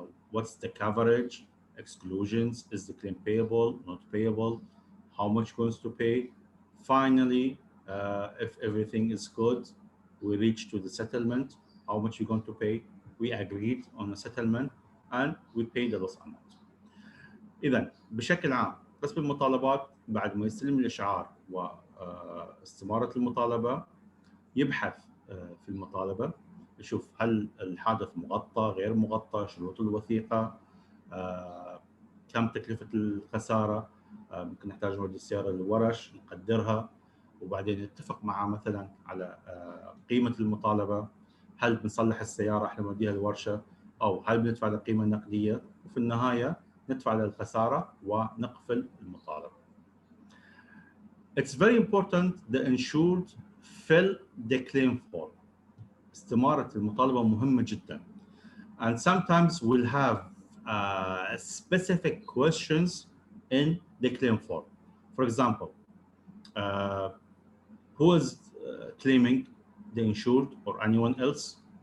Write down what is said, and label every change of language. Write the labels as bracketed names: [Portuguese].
[English] What's the coverage, exclusions, is the claim payable, not payable, how much goes to pay. Finally, if everything is good, we reach to the settlement, how much you're going to pay. We agreed on a settlement and we pay the loss amount. [Arabic] إذا بشكل عام قسم المطالبات بعد ما يستلم الإشعار واستمارة المطالبة يبحث في المطالبة، يشوف هل الحادث مغطى غير مغطى، شروط الوثيقة، كم تكلفة الخسارة، ممكن نحتاج نودي السيارة للورش نقدرها، وبعدين نتفق معه مثلا على قيمة المطالبة، هل بنصلح السيارة احنا نوديها الورشة أو هل بندفع القيمة النقدية، وفي النهاية ندفع للخسارة ونقفل المطالبة. [English] It's very important the insured fill the claim form. [Arabic] استمارة المطالبة مهمة جدا. [English] And sometimes we'll have specific questions in the claim form. For example, who is claiming, the insured or anyone else?